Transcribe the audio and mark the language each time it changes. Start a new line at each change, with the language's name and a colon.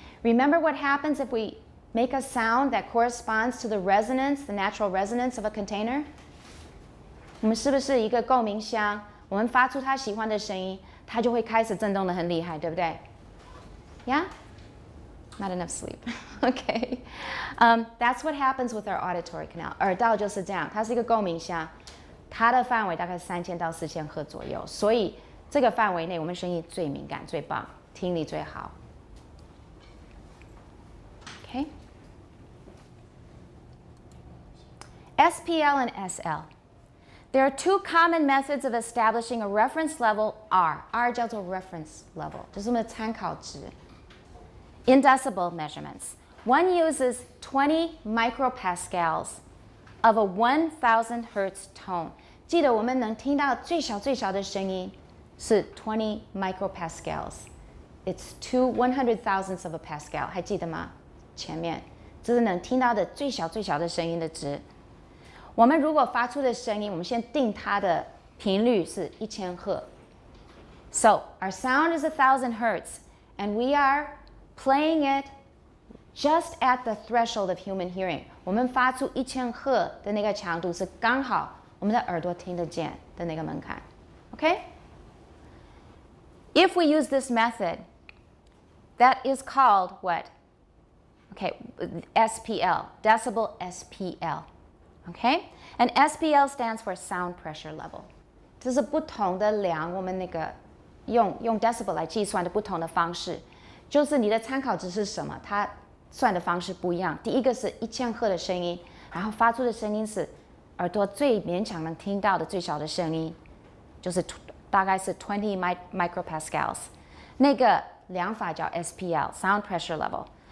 English: Remember what happens if we make a sound that corresponds to the resonance, the natural resonance of a container?
Chinese: 我们是不是一个共鸣箱？我们发出他喜欢的声音，它就会开始震动得很厉害，对不对？
English: Yeah? Not enough sleep. Okay. That's what happens with our auditory canal.
Chinese: 耳道就是这样，它是一个共鸣箱，它的范围大概3000到4000赫左右，所以这个范围内我们声音最敏感、最棒，听力最好。
English: Okay. SPL and SL. There are two common methods of establishing a reference level R.
Chinese: R 叫做 reference level, 就是我们的参考值。
English: In decibel measurements, one uses 20 micropascals of a 1,000 hertz tone.
Chinese: 记得我们能听到最小的声音是20 micropascals.
English: It's 2 100,000ths of a pascal.
Chinese: 还记得吗？前面这是能听到的最小的声音的值。我们如果发出的声音，我们先定它的频率是1000赫。
English: So our sound is 1,000 hertz, and we are playing it just at the threshold of human hearing.
Chinese: 我们发出1000赫的那个强度是刚好我们的耳朵听得见的那个门槛。
English: Okay? If we use this method, that is called what? Okay, SPL, decibel SPL. Okay? And SPL stands for sound pressure level.
Chinese: 这是不同的量我们那个用 decibel 来计算的不同的方式。就是你的参考值是什么，它算的方式不一样。第一个是1000赫的声音，然后发出的声音是耳朵最勉强能听到的最小的声音，就是大概是20 micropascals。那个量法叫 SPL, sound pressure level。